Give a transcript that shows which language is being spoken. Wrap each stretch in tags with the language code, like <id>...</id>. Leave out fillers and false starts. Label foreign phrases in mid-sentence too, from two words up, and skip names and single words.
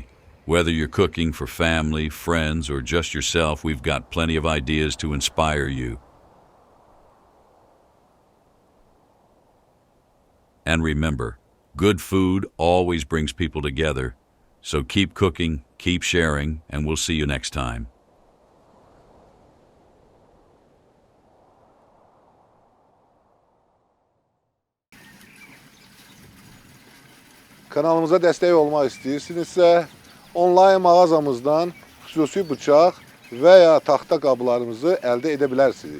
<en>Whether you're cooking for family, friends, or just yourself, we've got plenty of ideas to inspire you. And remember, good food always brings people together. So keep cooking, keep sharing, and we'll see you next time.</en> <az>Kanalımıza dəstək olmaq istəyirsinizsə, onlayn mağazamızdan xüsusi bıçaq və ya taxta qablarımızı əldə edə bilərsiniz.</az>